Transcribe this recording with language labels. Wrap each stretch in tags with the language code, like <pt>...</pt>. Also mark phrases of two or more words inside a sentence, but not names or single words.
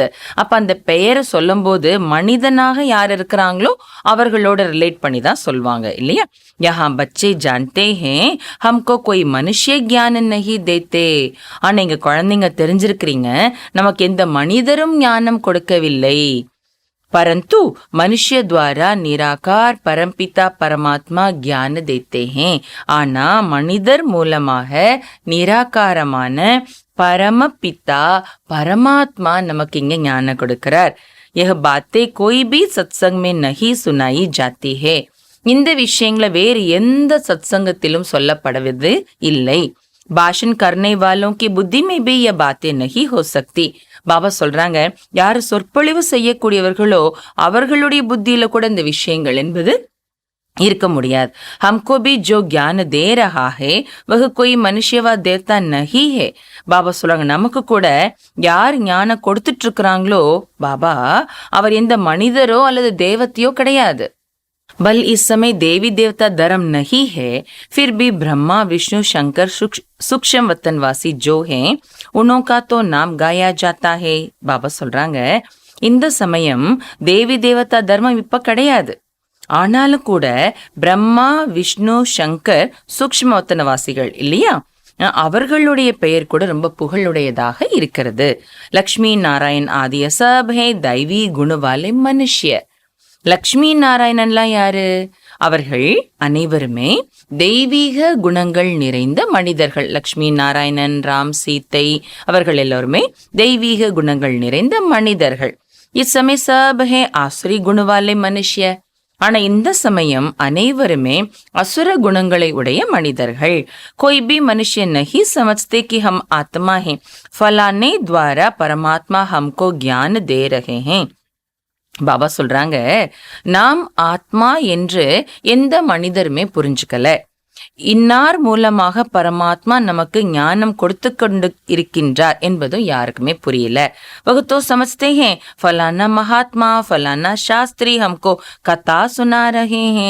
<ta>அப்ப அந்த பெயரை சொல்லும் போது மனிதனாக யார் இருக்கிறாங்களோ அவர்களோட ரிலேட் பண்ணி தான் சொல்லுவாங்க இல்லையா?</ta> <hi>यहाँ बच्चे जानते हैं हमको कोई मनुष्य ज्ञान नहीं देते.</hi> <ta>ஆனா இங்க குழந்தைங்க தெரிஞ்சிருக்கிறீங்க, நமக்கு எந்த மனிதரும் ஞானம் கொடுக்கவில்லை.</ta> <hi>परंतु मनुष्य द्वारा निराकार परमपिता परमात्मा ज्ञान देते हैं.</hi> <ta>ஆனா மனிதர் மூலமாக நிராகாரமான பரமபிதா பரமாத்மா நமக்கு இங்க ஞானம் கொடுக்கிறார்.</ta> <hi>यह बातें कोई भी सत्संग में नहीं सुनाई जाती है.</hi> <ta>இந்த விஷயங்களை வேறு எந்த சத்சங்கத்திலும் சொல்லப்படுவது இல்லை.</ta> <hi>भाषण करने वालों की बुद्धि में भी यह बातें नहीं हो सकती.</hi> <ta>பாபா சொல்றாங்க, யாரு சொற்பொழிவு செய்யக்கூடியவர்களோ அவர்களுடைய புத்தியில கூட இந்த விஷயங்கள் என்பது இருக்க முடியாது.</ta> <hi>हमको भी जो ज्ञान दे रहा है वह कोई मनुष्य व देवता नहीं है.</hi> <ta>பாபா சொல்றாங்க, நமக்கு கூட யார் ஞானம் கொடுத்துட்டு இருக்கிறாங்களோ பாபா, அவர் எந்த மனிதரோ அல்லது தேவத்தையோ கிடையாது.</ta> <hi>बल इस समय देवी देवता धर्म नहीं है, फिर भी ब्रह्मा विष्णु शंकर सूक्ष्म वतनवासी जो हैं उनका तो नाम गाया जाता है.</hi> <ta>பாபா சொல்றாங்க, இந்த சமயம் தேவி தேவதா தர்மம் இப்ப கிடையாது, ஆனாலும் கூட பிரம்மா விஷ்ணு சங்கர் சூக்ஷ்ம வத்தனவாசிகள் இல்லையா, அவர்களுடைய பெயர் கூட ரொம்ப புகழுடையதாக இருக்கிறது.</ta> <hi>लक्ष्मी नारायण आदि सब हैं दैवी गुणवाले मनुष्य.</hi> <ta>லக்ஷ்மி நாராயணன்லாம் யாரு? அவர்கள் அனைவருமே தெய்வீக குணங்கள் நிறைந்த மனிதர்கள். லக்ஷ்மி நாராயணன், ராம், சீத்தை அவர்கள் எல்லோருமே தெய்வீக குணங்கள் நிறைந்த மனிதர்கள்.</ta> <hi>इस समय सब हैं आसुरी गुणवाले मनुष्य.</hi> <ta>ஆனா இந்த சமயம் அனைவருமே அசுர குணங்களை உடைய மனிதர்கள்.</ta> <hi>कोई भी मनुष्य नहीं समझते कि हम आत्मा हैं, फलाने द्वारा परमात्मा हमको ज्ञान दे रहे हैं.</hi> <ta>பாபா சொல்றாங்க, நாம் ஆத்மா என்று எந்த மனிதருமே புரிஞ்சுக்கல. இன்னார் மூலமாக பரமாத்மா நமக்கு ஞானம் கொடுத்து கொண்டு இருக்கின்றார் என்பதும் யாருக்குமே புரியல.</ta> <hi>वह तो समझते हैं फलाना महात्मा फलाना शास्त्री हमको कथा सुना रहे हैं.</hi>